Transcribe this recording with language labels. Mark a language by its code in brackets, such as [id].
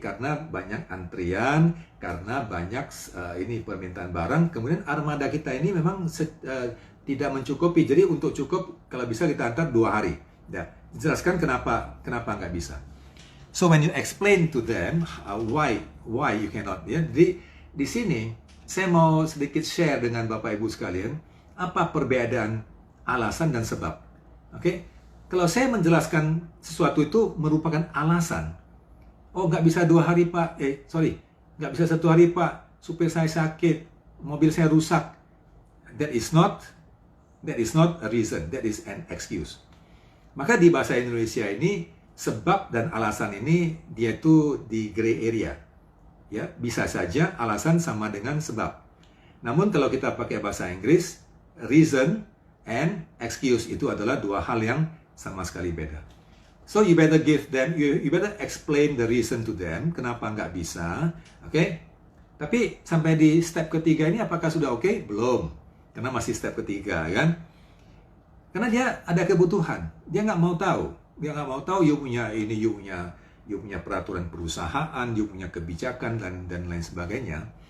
[id] Karena banyak antrian, karena banyak ini permintaan barang. Kemudian armada kita ini memang tidak mencukupi. Jadi untuk cukup, kalau bisa kita antar 2 hari. Ya, jelaskan kenapa nggak bisa. [en] So when you explain to them why you cannot, ya. [id] Jadi di sini saya mau sedikit share dengan Bapak Ibu sekalian apa perbedaan alasan dan sebab. Oke? Kalau saya menjelaskan sesuatu itu merupakan alasan. Oh, nggak bisa 2 hari, Pak. Nggak bisa 1 hari, Pak. Supir saya sakit, mobil saya rusak. [en] That is not a reason. That is an excuse. [id] Maka di bahasa Indonesia ini sebab dan alasan ini dia itu di gray area. Ya, bisa saja alasan sama dengan sebab. Namun kalau kita pakai bahasa Inggris, [en] reason and excuse [id] itu adalah 2 hal yang sama sekali beda. [en] So you better give them, you better explain the reason to them, [id] kenapa nggak bisa, oke? Tapi sampai di step ketiga ini apakah sudah oke? Belum, karena masih step ketiga, kan? Karena dia ada kebutuhan, dia nggak mau tahu, you punya ini, you punya you punya peraturan perusahaan, you punya kebijakan, dan lain sebagainya.